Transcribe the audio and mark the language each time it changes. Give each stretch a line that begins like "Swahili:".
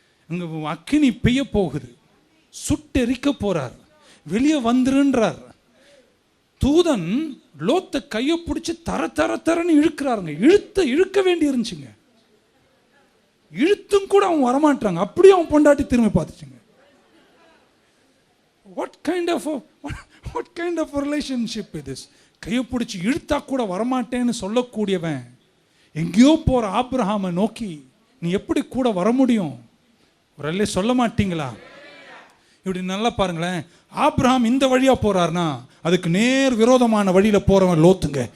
Tamil: அங்கே அக்கினி பெய்ய போகுது, சுட்டெரிக்க போகிறார், வெளியே வந்துருன்றார். தூதன் லோத்தை கையை பிடிச்சி தரன்னு இழுக்கிறாருங்க. இழுக்க வேண்டி இருந்துச்சுங்க. இழுத்தும் கூட அவன் வரமாட்டாங்க. அப்படியே அவன் பொண்டாட்டி திரும்பி பார்த்துச்சுங்க.
English: What kind of a relationship is this?
Tamil: கையை பிடிச்சி இழுத்தா கூட வரமாட்டேன்னு சொல்லக்கூடியவன் எங்கேயோ போற ஆபிரகாமை நோக்கி நீ எப்படி கூட வர முடியும்? ஒரு சொல்ல மாட்டீங்களா? இப்படி நல்லா பாருங்களேன். ஆபிரகாம் இந்த வழியா போறாருன்னா அதுக்கு நேர் விரோதமான வழியில போறவன் லோத்துங்க.